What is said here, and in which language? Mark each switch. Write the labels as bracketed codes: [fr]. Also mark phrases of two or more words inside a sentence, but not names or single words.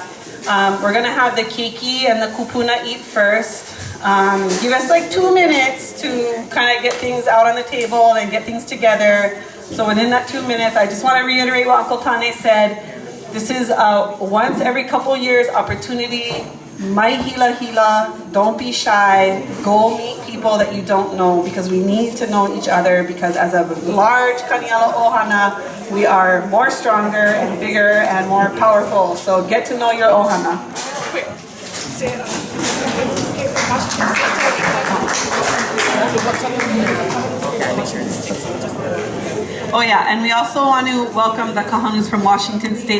[en] We're gonna have the keiki and the kupuna eat first. Give us like 2 minutes to kind of get things out on the table and get things together. So within that 2 minutes, I just want to reiterate what Uncle Tane said. This is a once every couple years opportunity. [haw] Mai hila hila, [en] don't be shy. Go meet people that you don't know, because we need to know each other, because as a large Kaniala Ohana, we are more stronger and bigger and more powerful. So get to know your Ohana. Oh yeah, and we also want to welcome the Kahanus from Washington State.